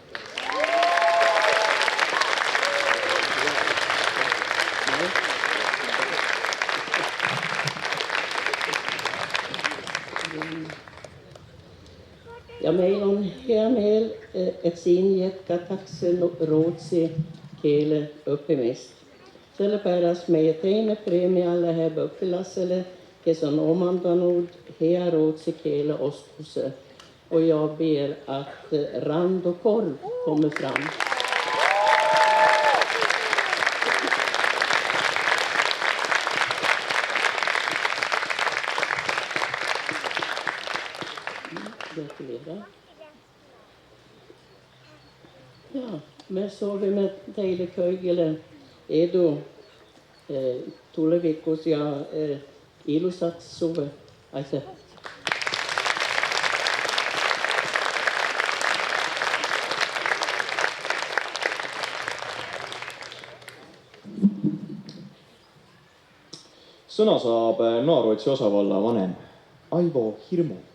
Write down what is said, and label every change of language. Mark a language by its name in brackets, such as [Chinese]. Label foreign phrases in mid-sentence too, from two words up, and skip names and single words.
[Estonian] Ja meil on hea meel, et siin jätkatakse rootsi keele õppimist. Sellepärast meie teine preemia läheb õpilasele, kes on omandanud hea rootsi keele oskuse. [Swedish] Och jag ber att Rando Korv kommer fram. Gratulerar. [Estonian] Ja, me soovime teille kõigile edu tulevikus ja ilusat suve. Aitäh! Sõna saab Noarootsi osavalla vanem Aivo Hirmu.